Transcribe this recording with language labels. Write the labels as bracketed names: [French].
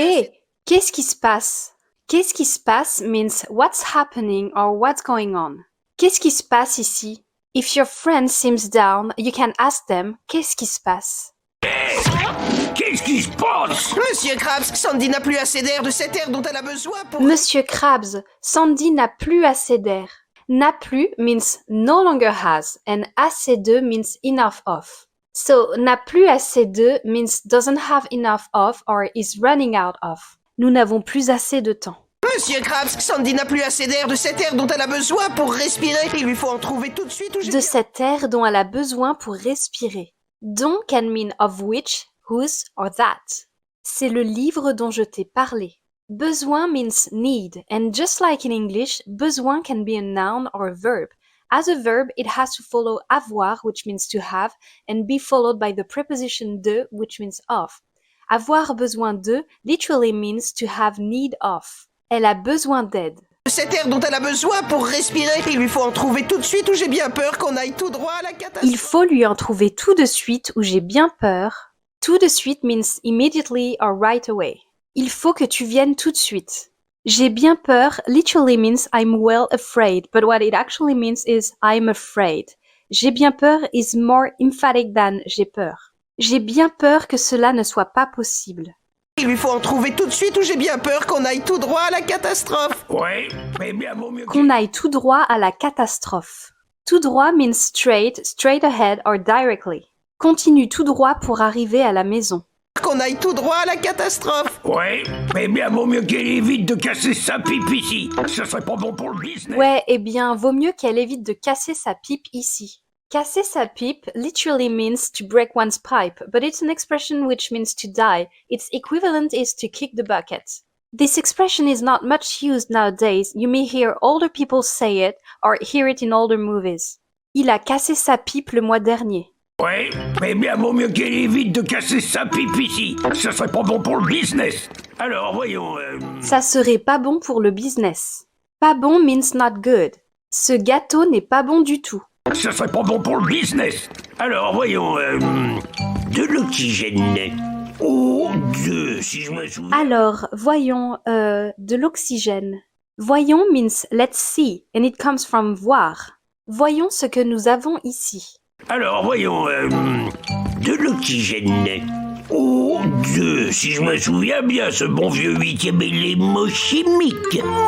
[French] Et qu'est-ce qui se passe? Qu'est-ce qui se passe [English] means what's happening or what's going on. [French] Qu'est-ce qui se passe ici? [English] If your friend seems down, you can ask them, [French] qu'est-ce qui se passe? Qu'est-ce qui se passe? Monsieur Krabs, Sandy n'a plus assez d'air, de cet air dont elle a besoin pour... Monsieur Krabs, Sandy n'a plus assez d'air. N'a plus [English] means no longer has, and [French] assez de [English] means enough of. So, [French] n'a plus assez de [English] means doesn't have enough of or is running out of. [French] Nous n'avons plus assez de temps. Monsieur Krabs, Sandy n'a plus assez d'air, de cet air dont elle a besoin pour respirer. Il lui faut en trouver tout de suite ou j'ai... De cet air dont elle a besoin pour respirer. [English] Dont can mean of which, whose or that. [French] C'est le livre dont je t'ai parlé. [English] Besoin means need, and just like in English, besoin can be a noun or a verb. As a verb, it has to follow avoir, which means to have, and be followed by the preposition de, which means of. [French] Avoir besoin de [English] literally means to have need of. [French] Elle a besoin d'aide. De cet air dont elle a besoin pour respirer. Il lui faut en trouver tout de suite ou j'ai bien peur qu'on aille tout droit à la catastrophe. Il faut lui en trouver tout de suite ou j'ai bien peur. Tout de suite [English] means immediately or right away. [French] Il faut que tu viennes tout de suite. J'ai bien peur [English] literally means I'm well afraid, but what it actually means is I'm afraid. [French] J'ai bien peur [English] is more emphatic than [French] j'ai peur. J'ai bien peur que cela ne soit pas possible. Il lui faut en trouver tout de suite ou j'ai bien peur qu'on aille tout droit à la catastrophe. Ouais, mais bien vaut mieux Qu'on aille tout droit à la catastrophe. Tout droit [English] means straight ahead or directly. [French] Continue tout droit pour arriver à la maison. Qu'on aille tout droit à la catastrophe. Ouais, mais bien vaut mieux qu'elle évite de casser sa pipe ici. Ça serait pas bon pour le business. Ouais, eh bien, vaut mieux qu'elle évite de casser sa pipe ici. Casser sa pipe [English] literally means to break one's pipe, but it's an expression which means to die. Its equivalent is to kick the bucket. This expression is not much used nowadays. You may hear older people say it or hear it in older movies. [French] Il a cassé sa pipe le mois dernier. Ouais, mais bien vaut mieux qu'elle évite de casser sa pipe ici. Ça serait pas bon pour le business. Alors, voyons, Ça serait pas bon pour le business. Pas bon [English] means not good. [French] Ce gâteau n'est pas bon du tout. ça serait pas bon pour le business. Alors, voyons, de l'oxygène. Oh, si je me souviens... Alors, voyons, de l'oxygène. [English] Voyons means let's see, and it comes from voir. [French] Voyons ce que nous avons ici. Alors, voyons, de l'oxygène. Oh, si je me souviens bien, ce bon vieux 8e élément chimique.